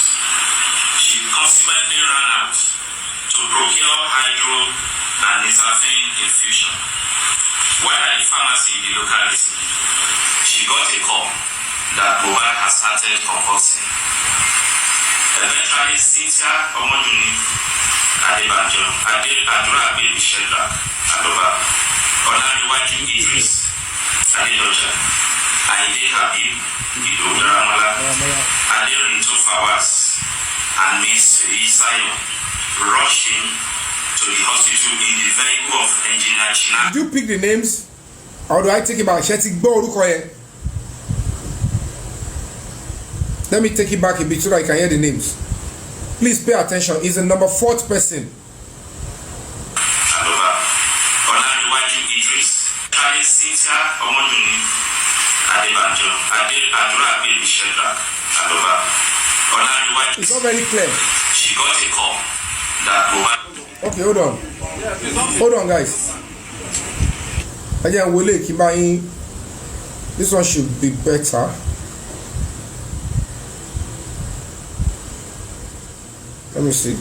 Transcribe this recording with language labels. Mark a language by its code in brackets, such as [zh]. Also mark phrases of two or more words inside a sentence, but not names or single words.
[en] She consequently ran out to procure hydro and nisafine infusion. While at the pharmacy in the locality, she got a call that Mohbad has started convulsing. Eventually, Cynthia Omoduni Adebanjo, Adura Baby Sheldrak, Aloba, Olariwaju Idris, Adedoja, Aide Habib, Idodaramala, Aderinto Fawaz, and Miss Isayo rushing to the hospital in the vehicle of Engineer Chinaka. Did you pick the names? Or do I take it back? [yo] Ṣé ti gbọ́ orúkọ yẹn? [en] Let me take it back a bit so that I can hear the names. Please pay attention. It's the number 4th person. Aloba, Olariwaju Idris, Cynthia Omoduni Adebanjo, Adura Baby Sheldrak, Aloba, Olariwaju. It's not very clear. She got a call that Mohbad. Okay, hold on. Hold on, guys. Again, Wole Kibayin. This one should be better. Let me see.